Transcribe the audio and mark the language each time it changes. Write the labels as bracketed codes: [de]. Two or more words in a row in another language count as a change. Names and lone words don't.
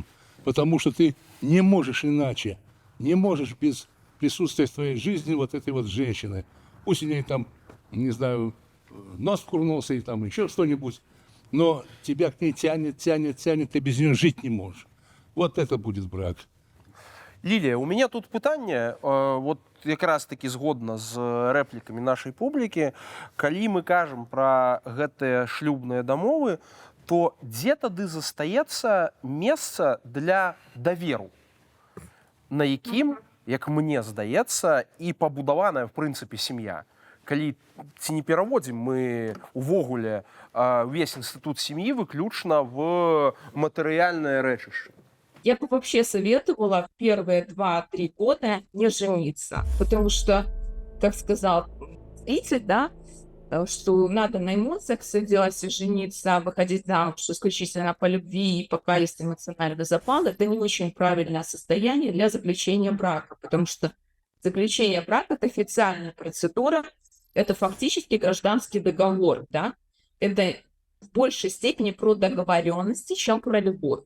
[ru] Потому что ты не можешь иначе, не можешь без присутствия в твоей жизни вот этой вот женщины. Пусть у ней там, не знаю, нос вкурнулся или там еще что-нибудь, но тебя к ней тянет, ты без нее жить не можешь. Вот это будет брак. [be] Лілія, у мяне тут пытанне, вот якраз таки згодна з рэплікамі нашай публікі, калі мы кажам пра гэтыя шлюбныя дамовы, то дзе тады застаецца месца для даверу, на якім, як мне здаецца, і пабудаваная в прынцыпе сям'я. Калі ці не пераводзім мы увогуле увесь інстытут сям'і выключна в матэрыяльнае рэчышча. [ru] Я бы вообще советовала в первые 2-3 года не жениться, потому что, как сказал зритель, да, что надо на эмоциях все делать и жениться, выходить замуж исключительно по любви, и пока есть эмоциональный запал, это не очень правильное состояние для заключения брака, потому что заключение брака — это официальная процедура, это фактически гражданский договор, да, это в большей степени про договоренности, чем про любовь.